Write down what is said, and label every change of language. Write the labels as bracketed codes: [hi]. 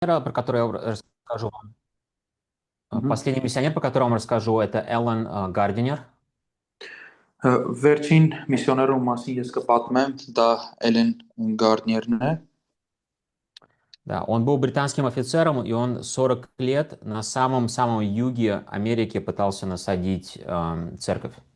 [ru] миссионера, про которого я расскажу вам. Последний миссионер, про которого я вам расскажу, это Эллен Гардинер. [hy] Վերջին միսիոներու մասին ես կպատմեմ, դա Էլեն Գարդներն է։ [ru] Да, он был британским офицером, и он 40 лет на самом-самом юге Америки пытался насадить церковь.